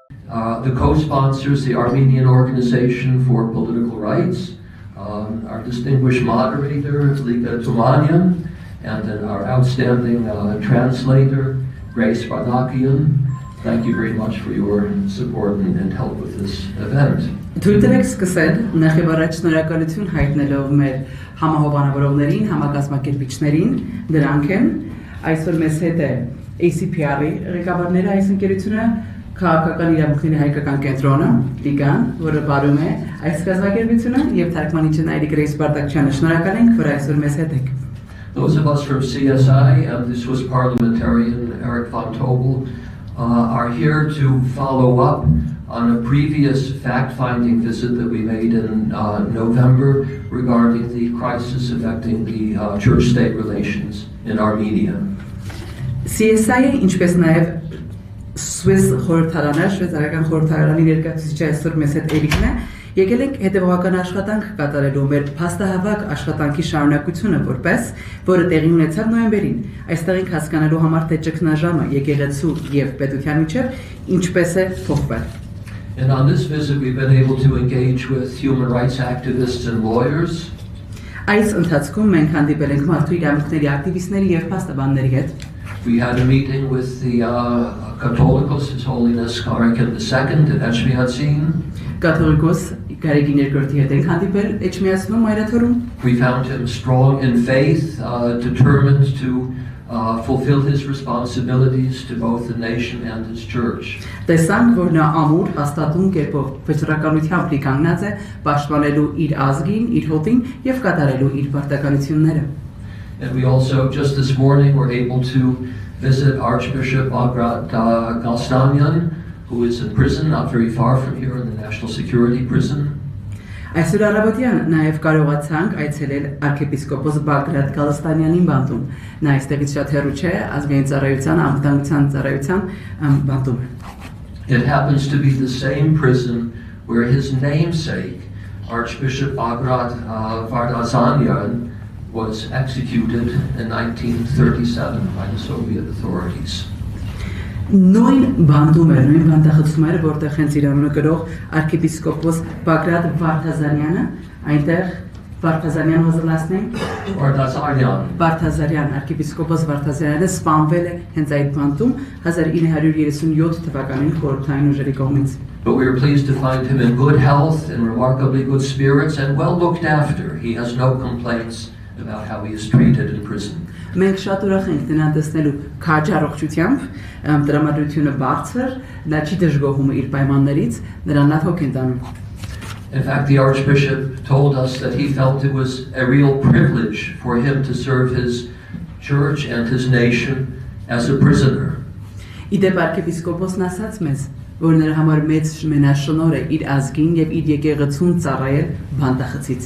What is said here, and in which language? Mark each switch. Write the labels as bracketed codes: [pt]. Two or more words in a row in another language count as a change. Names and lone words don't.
[en] The co-sponsors, the Armenian Organization for Political Rights, our distinguished moderator, Liga Tumanian, and then our outstanding translator, Grace Bardakian. Thank you very much for your support and help with this event. [hy] Թույլտվեք սկսել նախ եւ առաջ շնորհակալություն հայտնելով մեր համահովանավորողներին, համակազմակերպիչներին, դրանք են այսօր մեզ հետ է ACPR-ի ղեկավարները այս ընկերությունը, քաղաքական իրավունքների հայկական կենտրոնը, Լիգան, որը բարում է այս կազմակերպությունը եւ թարգմանիչը Նայիրի Գրեյս Բարտակչյանը շնորհակալ ենք, որ այսօր մեզ հետ եք։ [en] Those of us from CSI and the Swiss parliamentarian Eric von Tobel are here to follow up on a previous fact-finding visit that we made in November regarding the crisis affecting the church-state relations in Armenia. [hy] CSI-ը ինչպես նաև Swiss խորհրդարանը, շվեյցարական խորհրդարանի ներկայացուցիչը այսօր մեզ հետ Էրիկն է, եկել ենք հետևողական աշխատանք կատարելու մեր փաստահավաք աշխատանքի շարունակությունը որը տեղի ունեցավ նոյեմբերին։ Այստեղ ենք հասկանալու համար թե ճգնաժամը եկեղեցու եւ պետության միջև ինչպես է փոխվել։ [en] And on this visit we've been able to engage with human rights activists and lawyers. [hy] Այս ընթացքում մենք հանդիպել ենք մարդու իրավունքների ակտիվիստների եւ փաստաբանների հետ։ [en] We had a meeting with the Catholicos, His Holiness Garigan II at Echmiadzin. [hy] Կաթողիկոս Գարեգին II-ի հետ ենք հանդիպել Էջմիածնում Մայրաթորում։ [en] We found him strong in faith, determined to fulfill his responsibilities to both the nation and his church. [hy] Տեսանք, որ նա ամուր հաստատուն կերպով վճռականությամբ լի կանգնած է պաշտպանելու իր ազգին, իր հոտին եւ կատարելու իր պարտականությունները։ [en] And we also, just this morning, were able to visit Archbishop Bagrat Galstanyan, who is in prison, not very far from here in the National Security Prison. [hy] Այսօր առավոտյան նաև կարողացանք այցելել arczepiskopos Bagrat Galstanyanին բանտում։ Նա այստեղից շատ հեռու չէ, ազգային ծառայության, անվտանգության ծառայության բանտում։ [en] It happens to be the same prison where his namesake, Archbishop Bagrat Vardazanyan, was executed in 1937 by the Soviet authorities. [hy] Նույն բանդում էր, նույն բանդախցում էր, որտեղ հենց իր անունը կրող arczepiskopos Bagrat Vardazanyանը, այնտեղ [en] Vardazanyan was the last name? [hy] Vardazaryan, arczepiskopos Vardazanyանը սպանվել է հենց այդ բանդում 1937 թվականին խորհրդային ուժերի կողմից։ [en] But we were pleased to find him in good health and remarkably good spirits and well looked after. He has no complaints about how he is treated in prison. [hy] Մենք շատ ուրախ ենք նրան տեսնելու քաջ առողջությամբ, տրամադրությունը բարձր, նա չի դժգոհում իր պայմաններից, նրան լավ հոգ են տանում։ [en] In fact, the Archbishop told us that he felt it was a real privilege for him to serve his church and his nation as a prisoner. [hy] Իդեպ arczepiskopos-ն ասաց մեզ, որ նրա համար մեծ մենաշնորհ է իր ազգին եւ իր եկեղեցուն ծառայել բանտախցից։